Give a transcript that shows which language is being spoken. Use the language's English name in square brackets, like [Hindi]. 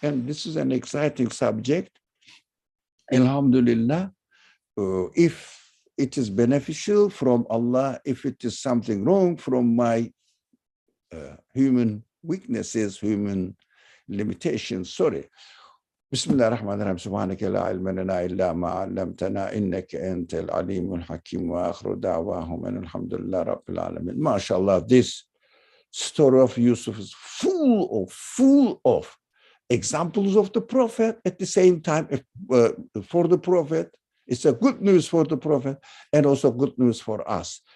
[English] And this is an exciting subject. Alhamdulillah, if it is beneficial from Allah, if it is something wrong from my human weaknesses, human limitations, sorry. [Arabic] بسم الله الرحمن الرحيم سبحانك لا علم لنا إلا ما علمتنا إنك أنت العليم الحكيم وآخر دعواهم أن الحمد لله رب العالمين. [English] MashaAllah, this story of Yusuf is full of examples of the Prophet. At the same time, for the Prophet, it's a good news for the Prophet and also good news for us.